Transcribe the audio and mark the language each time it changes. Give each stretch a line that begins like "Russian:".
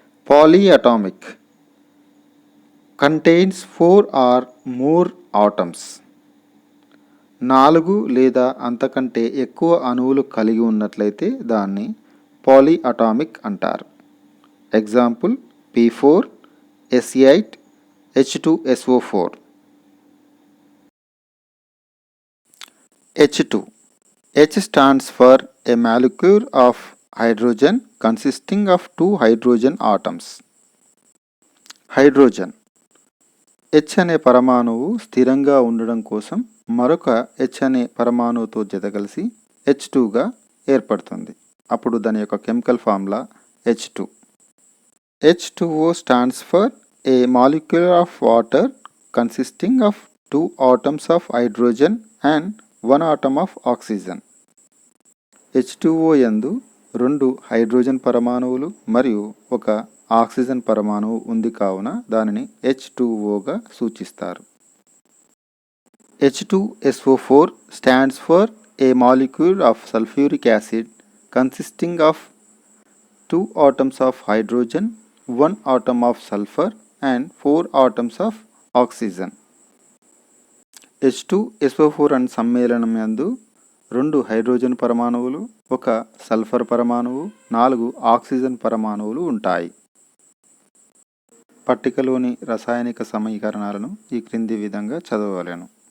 English: Polyatomic contains 4 or more atoms.
Telugu: 4 లేదా అంతకంటే ఎక్కువ అణువులు కలిగి ఉన్నట్లయితే దాన్ని పాలీఅటామిక్ అంటారు.
English: Example P4, Se8, H2SO4. H2. H stands for a molecule of hydrogen consisting of 2 hydrogen atoms.
Telugu: Hydrogen H అనే పరమాణువు స్థిరంగా ఉండడం కోసం మరొక H అనే పరమాణువుతో జతకలిసి H2గా ఏర్పడుతుంది. అప్పుడు దాని యొక్క chemical formula H2.
English: H2O stands for a molecule of water consisting of 2 atoms of hydrogen and 1 atom of oxygen.
Telugu: H2O యందు 2 హైడ్రోజన్ పరమాణువులు మరియు ఒక ఆక్సిజన్ పరమాణువు ఉంది కావున దానిని H2Oగా సూచిస్తారు.
English: H2SO4 stands for a molecule of sulfuric acid consisting of 2 atoms of hydrogen, 1 atom of sulfur and 4 atoms of oxygen.
Telugu: H2SO4 అనే సమ్మేళనం యందు 2 హైడ్రోజన్ పరమాణువులు, ఒక సల్ఫర్ పరమాణువు, 4 ఆక్సిజన్ పరమాణువులు ఉంటాయి. పట్టికలోని రసాయనిక సమీకరణాలను ఈ క్రింది విధంగా చదవలేను.